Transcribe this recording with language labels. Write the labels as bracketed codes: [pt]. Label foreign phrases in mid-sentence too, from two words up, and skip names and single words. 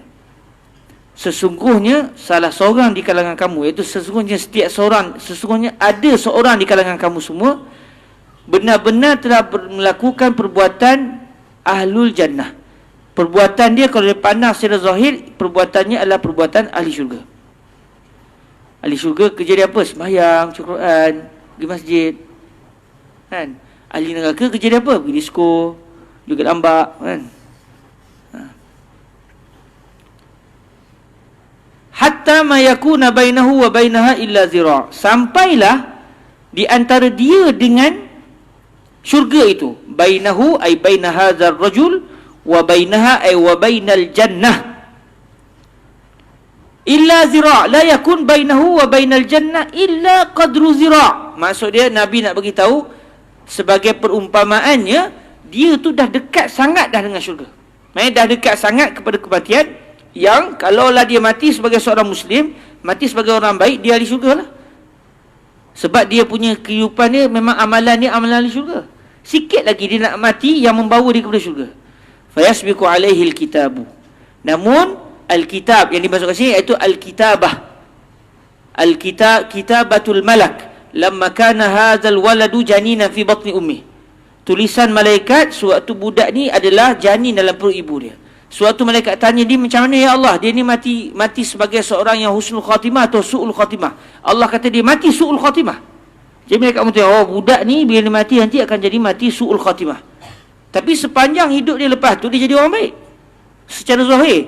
[ms] Sesungguhnya salah seorang di kalangan kamu, iaitu sesungguhnya sesungguhnya ada seorang di kalangan kamu semua benar-benar telah melakukan perbuatan [ar] أهل الجنة. [ms] Perbuatan dia kalau dia pandang secara zahir, perbuatannya adalah perbuatan ahli syurga. Ahli syurga kerja dia apa? Sembahyang, baca Quran, pergi masjid. Kan? Ahli neraka kerja dia apa? Pergi disko, juga lambak, kan? [ar] حتى ما يكون بينه وبينها إلا ذراع'. [ms] Sampailah di antara dia dengan syurga itu, [ar] بينه أي بين هذا الرجل وبينها أي وبين الجنة إلا ذراع'. لا يكون بينه وبين الجنة إلا قدر ذراع'. [ms] Maksud dia Nabi nak bagi tahu sebagai perumpamaannya, dia tu dah dekat sangat dah dengan syurga. Maksudnya dah dekat sangat kepada kematian, yang kalaulah dia mati sebagai seorang Muslim, mati sebagai orang baik, dia ahli syurga lah. Sebab dia punya kehidupan dia memang amalan dia amalan ahli syurga. Sikit lagi dia nak mati yang membawa dia kepada syurga. [ar] فيسبق عليه الكتاب. [ms] Namun alkitab yang dimasukkan sini iaitu alkitabah. [ar] كتابة الملك لما كان هذا الولد جنينا في بطن أمه. [ms] Tulisan malaikat sewaktu budak ni adalah janin dalam perut ibu dia. Suatu malaikat tanya dia, macam mana ya Allah, dia ni mati sebagai seorang yang [ar] حسن الخاتمة [ms] atau [ar] سوء الخاتمة? [ms] Allah kata dia mati [ar] سوء الخاتمة. [ms] Jadi malaikat mengatakan, oh budak ni bila dia mati nanti akan jadi mati [ar] سوء الخاتمة. [ms] Tapi sepanjang hidup dia lepas tu dia jadi orang baik secara zahir.